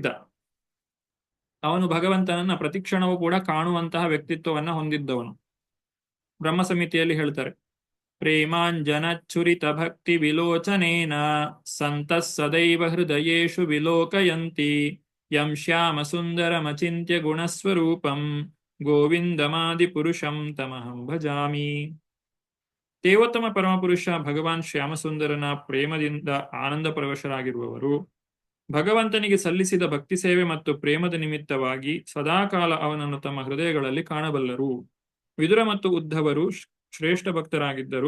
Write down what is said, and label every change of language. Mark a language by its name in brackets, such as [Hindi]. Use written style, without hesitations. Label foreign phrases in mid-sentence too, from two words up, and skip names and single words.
[Kannada] ಅವನು ಭಗವಂತನನ್ನ ಪ್ರತಿಕ್ಷಣವೂ ಕೂಡ ಕಾಣುವಂತಹ ವ್ಯಕ್ತಿತ್ವವನ್ನ ಹೊಂದಿದ್ದವನು. ಬ್ರಹ್ಮ ಸಂಹಿತೆಯಲ್ಲಿ ಹೇಳ್ತಾರೆ, [Sanskrit] ಪ್ರೇಮಾಂಜನಚ್ಛುರಿತ ಭಕ್ತಿ ವಿಲೋಚನೇನ ಸಂತಃ ಸದೈವ ಹೃದಯೇಷು ವಿಲೋಕಯಂತಿ ಯಂ ಶ್ಯಾಮ ಸುಂದರಮಚಿಂತ್ಯ ಗುಣಸ್ವರೂಪಂ ಗೋವಿಂದಮಾದಿ ಪುರುಷಂ ತಮಹಂ ಭಜಾಮಿ. [Kannada] ದೇವೋತ್ತಮ ಪರಮಪುರುಷ ಭಗವಾನ್ ಶ್ಯಾಮಸುಂದರನ ಪ್ರೇಮದಿಂದ ಆನಂದ ಪರವಶರಾಗಿರುವವರು ಭಗವಂತನಿಗೆ ಸಲ್ಲಿಸಿದ ಭಕ್ತಿ ಸೇವೆ ಮತ್ತು ಪ್ರೇಮದ ನಿಮಿತ್ತವಾಗಿ ಸದಾಕಾಲ ಅವನನ್ನು ತಮ್ಮ ಹೃದಯಗಳಲ್ಲಿ ಕಾಣಬಲ್ಲರು. ವಿದುರ ಮತ್ತು ಉದ್ಧವರು ಶ್ರೇಷ್ಠ ಭಕ್ತರಾಗಿದ್ದರು.